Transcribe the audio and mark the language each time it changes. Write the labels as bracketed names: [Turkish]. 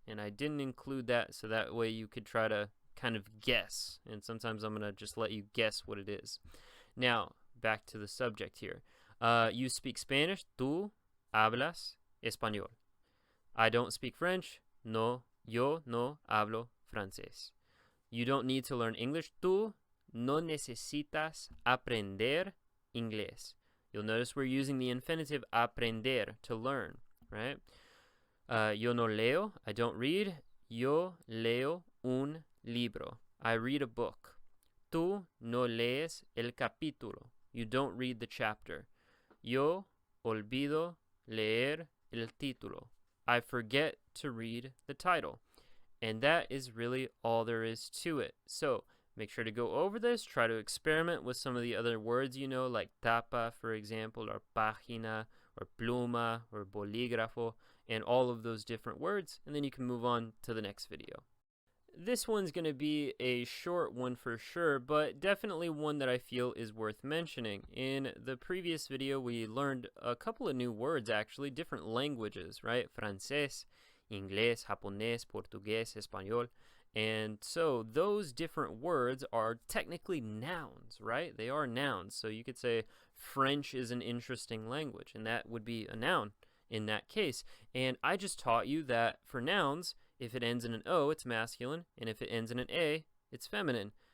[English] And I didn't include that so that way you could try to kind of guess, and sometimes I'm gonna just let you guess what it is. Now back to the subject here. You speak Spanish. [Spanish] Tú hablas español. [English] I don't speak French. [Spanish] No, yo no hablo francés. [English] You don't need to learn English. [Spanish] Tú no necesitas aprender inglés. [English] You'll notice we're using the infinitive aprender to learn, right? [Spanish] Yo no leo. [English] I don't read. [Spanish] Yo leo un libro. [English] I read a book. [Spanish] Tú no lees el capítulo. [English] You don't read the chapter. [Spanish] Yo olvido leer el título. [English] I forget to read the title. And that is really all there is to it. So make sure to go over this. Try to experiment with some of the other words you know, like tapa, for example, or página, or pluma, or bolígrafo, and all of those different words. And then you can move on to the next video. This one's going to be a short one for sure, but definitely one that I feel is worth mentioning. In the previous video, we learned a couple of new words, actually, different languages, right? [Spanish] Francés, Inglés, Japonés, Portugués, Español. [English] And so those different words are technically nouns, right? They are nouns. So you could say French is an interesting language, and that would be a noun in that case. And I just taught you that for nouns, if it ends in an O, it's masculine, and if it ends in an A, it's feminine.